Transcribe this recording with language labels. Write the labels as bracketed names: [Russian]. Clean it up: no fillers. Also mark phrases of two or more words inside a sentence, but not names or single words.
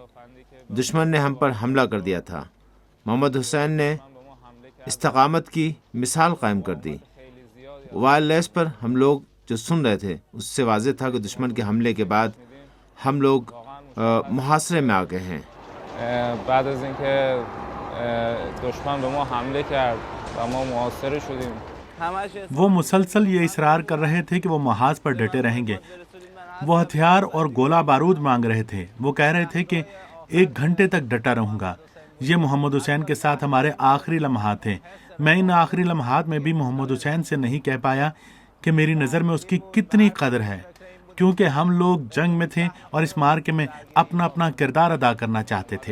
[Urdu] دشمن نے ہم پر حملہ کر دیا تھا. محمد حسین نے استقامت کی مثال قائم کر دی. وائرلیس پر ہم لوگ جو سن رہے تھے اس سے واضح تھا کہ دشمن کے حملے کے بعد ہم لوگ محاصرے میں آ گئے ہیں. [Persian] بعد از اینکه دشمن به ما حمله کرد و ما محاصره شدیم. [Urdu] وہ مسلسل یہ اصرار کر رہے تھے کہ وہ محاذ پر ڈٹے رہیں گے. وہ ہتھیار اور گولہ بارود مانگ رہے تھے. وہ کہہ رہے تھے کہ 1 گھنٹے تک ڈٹا رہوں گا. یہ محمد حسین کے ساتھ ہمارے آخری لمحات تھے. میں ان آخری لمحات میں بھی محمد حسین سے نہیں کہہ پایا کہ میری نظر میں اس کی کتنی قدر ہے، کیونکہ ہم لوگ جنگ میں تھے اور اس مارکے میں اپنا اپنا کردار ادا کرنا چاہتے تھے.